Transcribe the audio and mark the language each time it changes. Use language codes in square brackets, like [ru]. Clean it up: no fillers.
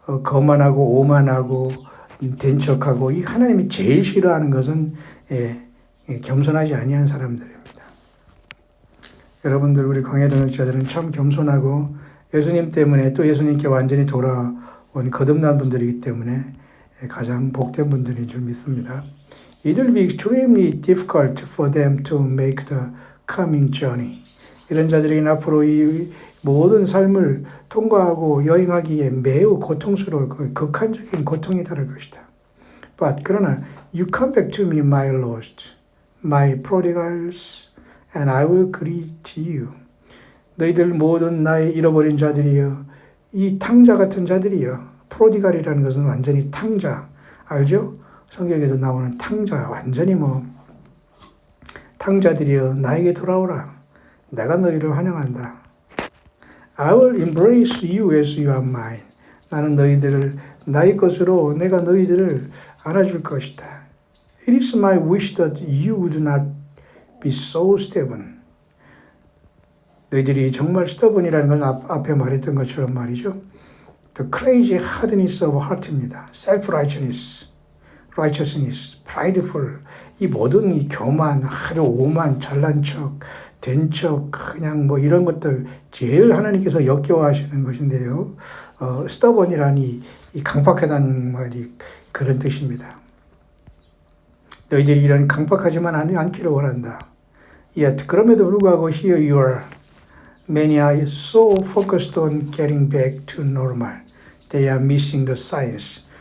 [ko] 거만하고, 오만하고, 된 척하고, 이 하나님이 제일 싫어하는 것은 겸손하지 아니한 사람들입니다. 여러분들, 우리 광야 동역자들은 참 겸손하고 예수님 때문에 또 예수님께 완전히 돌아온 거듭난 분들이기 때문에 가장 복된 분들인 줄 믿습니다. [en] It will be extremely difficult for them to make the coming journey. [ko] 이런 자들에게는 앞으로 이 모든 삶을 통과하고 여행하기에 매우 고통스러울 극한적인 고통이 다를 것이다. [en] But [ko] 그러나 [en] you come back to me, my lost, my prodigals, and I will greet you. [ko] 너희들 모든 나의 잃어버린 자들이여, 이 탕자 같은 자들이여. 프로디갈이라는 것은 완전히 탕자, 알죠? 성경에도 나오는 탕자, 완전히 탕자들이여 나에게 돌아오라. 내가 너희를 환영한다. [en] I will embrace you as you are mine. [ko] 나는 너희들을 나의 것으로 내가 너희들을 안아줄 것이다. [en] It is my wish that you would not be so stubborn. [ko] 너희들이 정말 stubborn이라는 건 앞에 말했던 것처럼 말이죠. [en] The crazy hardness of heart입니다. Self-righteousness, righteousness, prideful. [ko] 이 모든 이 교만, 아주 오만, 잘난 척, 된 척, 그냥 이런 것들 제일 하나님께서 역겨워하시는 것인데요. stubborn이라니 이 강팍하다는 말이 그런 뜻입니다. 너희들이 이런 강팍하지만 않기를 원한다. [en] Yet [ko] 그럼에도 불구하고 [en] here you are. Many are so focused on getting back to normal. They are missing the signs.